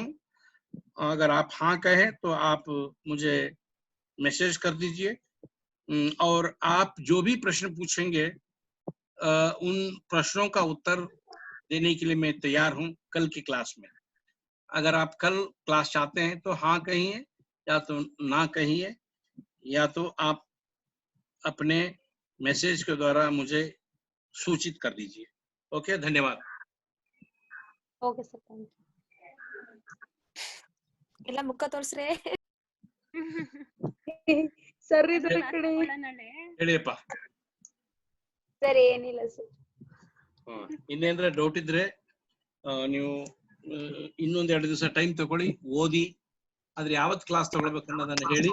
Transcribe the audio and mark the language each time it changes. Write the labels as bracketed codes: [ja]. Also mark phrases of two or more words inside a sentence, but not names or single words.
[hi] अगर आप हाँ कहें तो आप मुझे मैसेज कर दीजिए, और आप जो भी प्रश्न पूछेंगे उन प्रश्नों का उत्तर देने के लिए मैं तैयार हूं कल की क्लास में. अगर आप कल क्लास चाहते हैं तो हाँ कहिए, या तो ना कहिए, या तो आप अपने मैसेज के द्वारा मुझे सूचित कर दीजिए. ओके, धन्यवाद. [en] OK sir, thank you. [kn] ಎಲ್ಲ ಮುಖ ತೋರ್ಸ್ರೆ ಸರ್ ಇದ್ರ ಕಡೆ ಹೇಳಿಯಪ್ಪ. ಸರ್ ಏನಿಲ್ಲ ಸರ್. ಇನ್ನೇಂದ್ರೆ ಡೌಟ್ ಇದ್ರೆ ನೀವು ಇನ್ನೊಂದ್ 2 ದಿವಸ ಟೈಮ್ ತಗೊಳ್ಳಿ, ಓದಿ, ಆದ್ರೆ ಯಾವತ್ ಕ್ಲಾಸ್ ತಗೊಳ್ಬೇಕು ಅನ್ನೋದನ್ನ ಹೇಳಿ.